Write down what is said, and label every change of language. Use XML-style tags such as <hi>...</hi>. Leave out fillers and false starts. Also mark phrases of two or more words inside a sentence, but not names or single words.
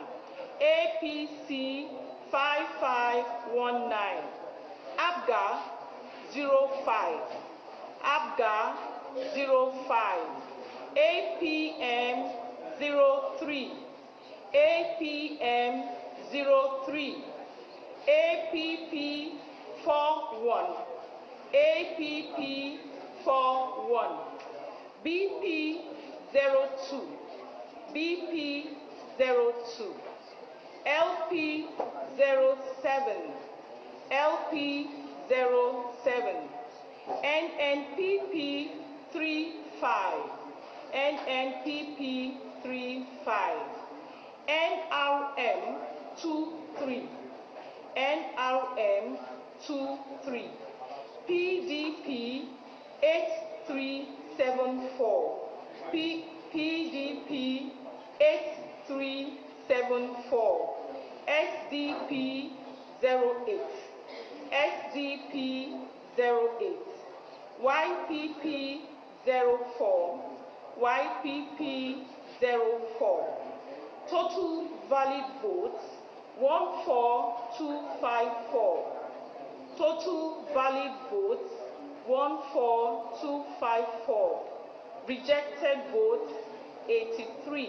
<en>APC 5519. ABGA 05. ABGA 05. APM 03. APM 03. APP 41. APP 41. BP 02. BP 02. LP 07. LP 07. NNPP 35. NNPP 35. NRM 23. NRM 23. PDP 8374. PDP 8374. SDP 08. SDP 08. YPP 04. YPP 04. Total valid votes 14254. Total valid votes 14254. Rejected votes 83.</en>